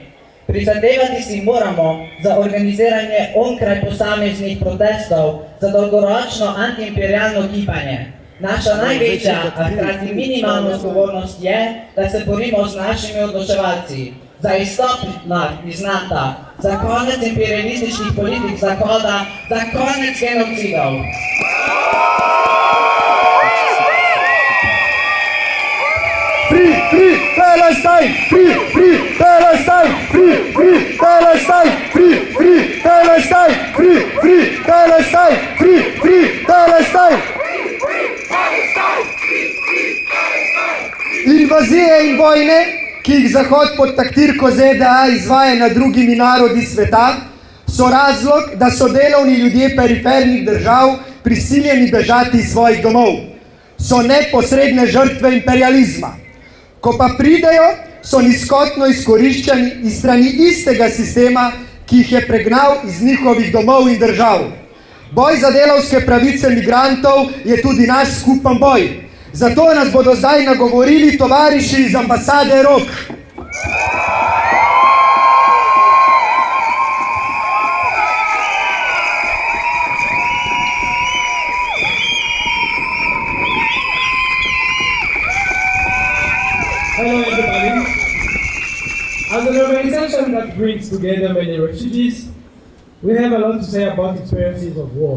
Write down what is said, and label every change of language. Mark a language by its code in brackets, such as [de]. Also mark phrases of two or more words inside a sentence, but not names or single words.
[sl] Prizadevati si moramo za organiziranje onkraj posameznih protestov, za dolgoročno antiimperialno gibanje. Naša največja, a hkrati minimalna odgovornost je, da se borimo z našimi odločevalci. Za izstop iz NATO, za konec imperialističnih politik Zahoda, za konec genocidov. [en] Free Palestine! Free Palestine! Free Palestine! Free Palestine! Free Palestine! Free Palestine! [sl] Invazije in vojne, ki jih Zahod pod taktirko ZDA izvaja nad drugimi narodi sveta, so razlog, da so delovni ljudje perifernih držav prisiljeni bežati iz svojih domov. So neposredne žrtve imperializma. Ko pa pridejo, so nizkotno izkoriščani iz strani istega sistema, ki jih je pregnal iz njihovih domov in držav. Boj za delavske pravice migrantov je tudi naš skupen boj. Zato nas bodo zdaj nagovorili tovariši iz ambasade ROK. [en] Hello everybody. As an organization that brings together many refugees, we have a lot to say about experiences of war.